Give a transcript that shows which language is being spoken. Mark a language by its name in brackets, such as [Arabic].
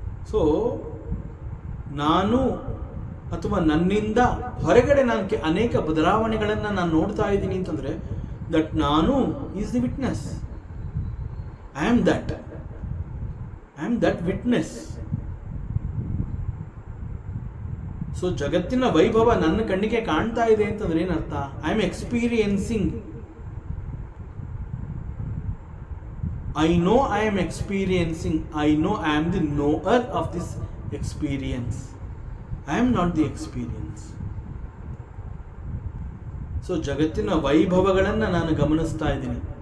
[Kannada] So ನಾನು ಅಥವಾ ನನ್ನಿಂದ ಹೊರಗಡೆ ನಾನು ಅನೇಕ ಬದಲಾವಣೆಗಳನ್ನು ನಾನು ನೋಡ್ತಾ ಇದ್ದೀನಿ ಅಂತಂದರೆ [English] That ನಾನು is the witness. I am that witness. [Kannada] So ಜಗತ್ತಿನ ವೈಭವ ನನ್ನ ಕಣ್ಣಿಗೆ ಕಾಣ್ತಾ ಇದೆ ಅಂತಂದ್ರೆ ಏನರ್ಥ? [English] I am experiencing. I know I am experiencing. I know I am the knower of this experience. I am not the experience. [Kannada] So ಜಗತ್ತಿನ ವೈಭವಗಳನ್ನು ನಾನು ಗಮನಿಸ್ತಾ ಇದ್ದೀನಿ.